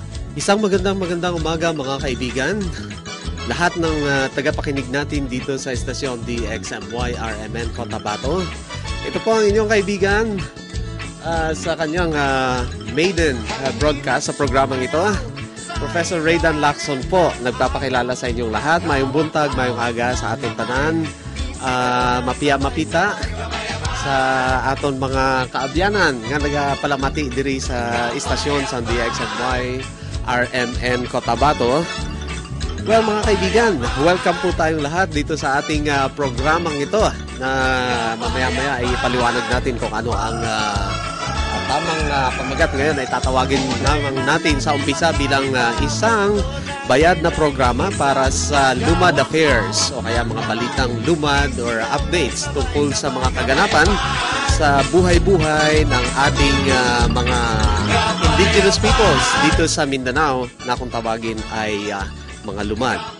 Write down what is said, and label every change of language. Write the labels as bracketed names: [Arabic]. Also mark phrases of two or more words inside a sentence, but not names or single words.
[Filipino] Isang magandang umaga mga kaibigan. Lahat ng tagapakinig natin dito sa estasyon DXMY RMN Cotabato. Ito po ang inyong kaibigan sa kanyang maiden broadcast sa programang ito. Professor Raydan Lacson po, nagpapakilala sa inyong lahat. [Hiligaynon] Mayong buntag, mayong aga sa aton tanan. Mapita sa aton mga kaabyanan nga nagapalamati diri sa istasyon sa DXMY RMN Cotabato. [English] Well, [Filipino] mga kaibigan, welcome po tayong lahat dito sa ating programang ito na mamaya-maya ay paliwanag natin kung ano ang tamang pamagat. Ngayon ay tatawagin natin sa umpisa bilang isang bayad na programa para sa Lumad Affairs o kaya mga balitang lumad or updates tungkol sa mga kaganapan sa buhay-buhay ng ating mga [English] indigenous peoples [Filipino] dito sa Mindanao na kung tawagin ay mga lumad.